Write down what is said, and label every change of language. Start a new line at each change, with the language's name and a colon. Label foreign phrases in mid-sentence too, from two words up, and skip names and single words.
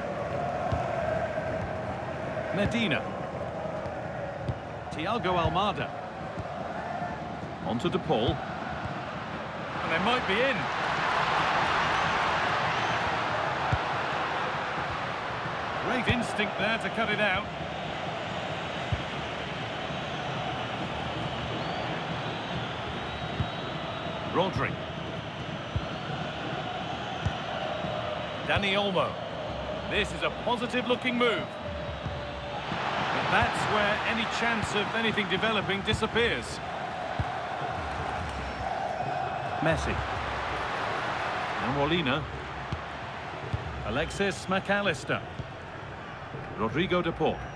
English: Medina. Thiago Almada. Onto De Paul. And they might be in. Great instinct there to cut it out. Rodri. Dani Olmo. This is a positive-looking move. That's where any chance of anything developing disappears. Messi. And Molina. Alexis McAllister. Rodrigo De Paul.